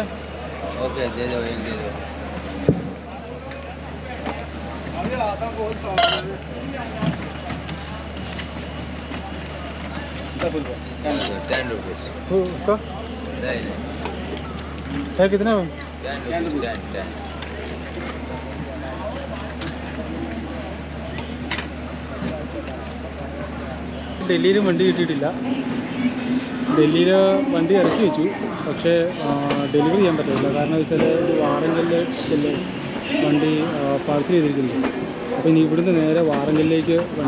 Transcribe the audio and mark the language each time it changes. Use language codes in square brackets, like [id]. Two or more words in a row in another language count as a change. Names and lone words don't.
[hi] ओके दे दो एक दे दो ₹10 उसका नहीं है कितना ₹10 [ml] ഡൽഹിയിൽ വണ്ടി കിട്ടിയിട്ടില്ല ഡൽഹിയിൽ വണ്ടി ഇറക്കി വെച്ചു പക്ഷേ ഡെലിവറി ചെയ്യാൻ പറ്റില്ല കാരണം വെച്ചാൽ വാറങ്കലിൽ വണ്ടി പാർസൽ ചെയ്തിരിക്കുന്നത് അപ്പോൾ ഇനി ഇവിടുന്ന് നേരെ വാറങ്കലിലേക്ക് വണ്ടി